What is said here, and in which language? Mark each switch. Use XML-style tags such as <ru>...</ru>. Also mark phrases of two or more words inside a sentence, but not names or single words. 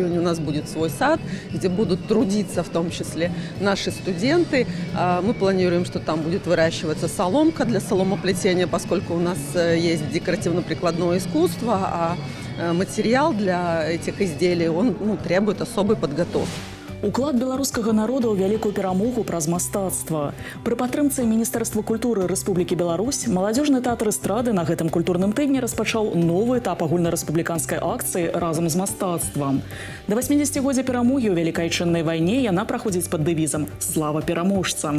<ru>У нас будет свой сад, где будут трудиться в том числе наши студенты. Мы планируем, что там будет выращиваться соломка для соломоплетения, поскольку у нас есть декоративно-прикладное искусство, а материал для этих изделий он требует особой подготовки.</ru> <be>Уклад беларускага народа ў вялікую перамогу праз мастацтва. Пры падтрымцы Міністэрства культуры Рэспублікі Беларусь маладзёжны тэатр эстрады на гэтым культурным тыдні распачаў новы этап агульнарэспубліканскай акцыі разам з мастацтвам. Да 80-годдзя перамогі ў Вялікай Айчыннай вайне яна праходзіць пад дэвізам «Слава пераможцам».</be>